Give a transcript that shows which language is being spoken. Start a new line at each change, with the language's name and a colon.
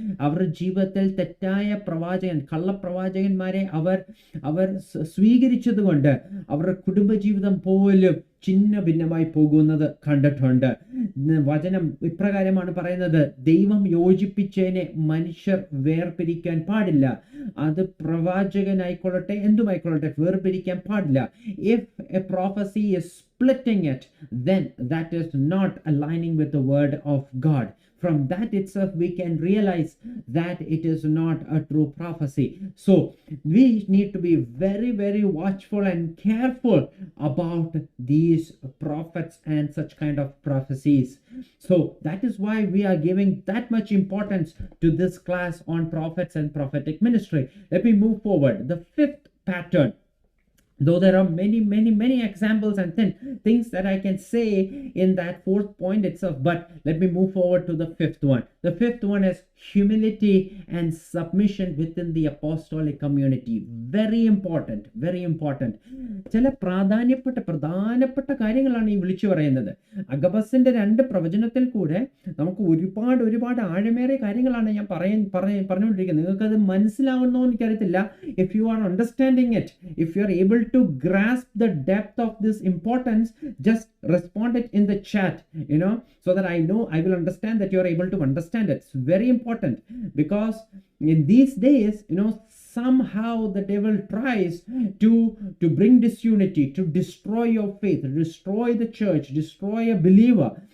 Malayalam: അവരുടെ ജീവിതത്തിൽ തെറ്റായ കള്ളപ്രവാചകന്മാരെ അവർ സ്വീകരിച്ചതുകൊണ്ട് അവരുടെ കുടുംബജീവിതം പോലും ചിന്ന ഭിന്നമായി പോകുന്നത് കണ്ടിട്ടുണ്ട്. വചനം ഇപ്രകാരമാണ് പറയുന്നത്, ദൈവം യോജിപ്പിച്ചതിനെ മനുഷ്യർ വേർപിരിക്കാൻ പാടില്ല. അത് പ്രവാചകനായിക്കൊള്ളട്ടെ എന്തുമായിക്കൊള്ളട്ടെ വേർപിരിക്കാൻ പാടില്ല.
English: If a prophecy is splitting it, then that is not aligning with the word of God. From that itself we can realize that it is not a true prophecy. So we need to be very, very watchful and careful about these prophets and such kind of prophecies. So that is why we are giving that much importance to this class on prophets and prophetic ministry. Let me move forward. The fifth pattern, though there are many examples and things that I can say in that fourth point itself, but let me move forward to the fifth one. The fifth one is humility and submission within the apostolic community. Very important, very important.
Malayalam: ചില പ്രധാനപ്പെട്ട കാര്യങ്ങളാണ് ഈ വിളിച്ചു പറയുന്നത്. അഗബസിന്റെ 2 പ്രവചനത്തിൽ കൂടെ നമുക്ക് ഒരുപാട് ആഴമേറിയ കാര്യങ്ങളാണ് ഞാൻ പറഞ്ഞുകൊണ്ടിരിക്കുന്നത്. നിങ്ങൾക്കത് മനസ്സിലാവുന്നോ എനിക്കറിയത്തില്ല.
English: If you are understanding it, if you are able to grasp the depth of this importance, just respond it in the chat, so that I know, I will understand that you are able to understand it. It's very important, because in these days, somehow the devil tries to bring disunity, to destroy your faith, destroy the church, destroy a believer.